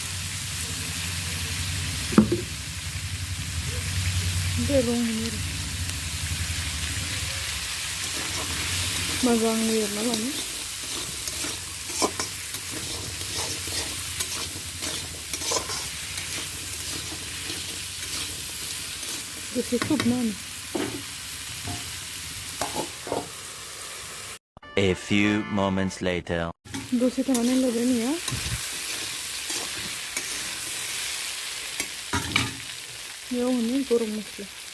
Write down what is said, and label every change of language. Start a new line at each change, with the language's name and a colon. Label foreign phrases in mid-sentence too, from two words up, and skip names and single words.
Bodo: ओमफ्राय रं होनि आरो मोजां एरना लानो दसे खोबना होनो
English: A few moments later.
Bodo: दसे थानानै लायबाय नैया बेयाव होनि गरम मस्ला